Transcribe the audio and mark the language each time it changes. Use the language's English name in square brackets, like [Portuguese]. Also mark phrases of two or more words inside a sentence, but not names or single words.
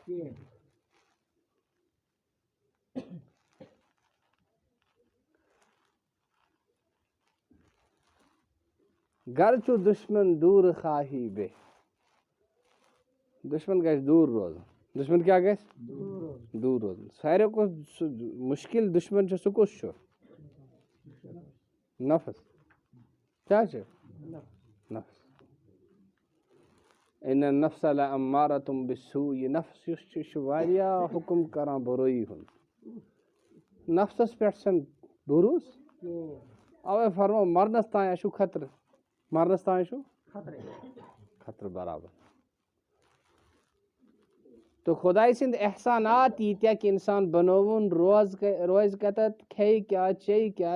[Kashmiri] گر چھُ دُشمن دوٗر خاہی بے دُشمن گژھِ دوٗر روزُن دُشمن کیٛاہ گژھِ دوٗر روزُن ساروی کھۄتہٕ سُہ مُشکِل دُشمن چھُ سُہ کُس چھُ نفس کیٛاہ چھُ نفس [Arabic] اِنَ النَّفْسَ لَأَمَّارَةٌ بِالسُّوءِ [Kashmiri] یہِ نفس یُس چھُ یہِ چھُ واریاہ حُکُم کران بُرٲیی ہُنٛد نفسس پٮ۪ٹھ چھنہٕ بروٗسہٕ اوے فرمو مرنس تانۍ چھُ خطرٕ مرنس تانۍ چھُ خطرٕ برابر تہٕ خۄداے سٕنٛدۍ احسانات ییٖتیٛاہ کہِ اِنسان بنووُن روزِ کتٮ۪تھ کھیٚیہِ کیٛاہ چیٚیہِ کیٛاہ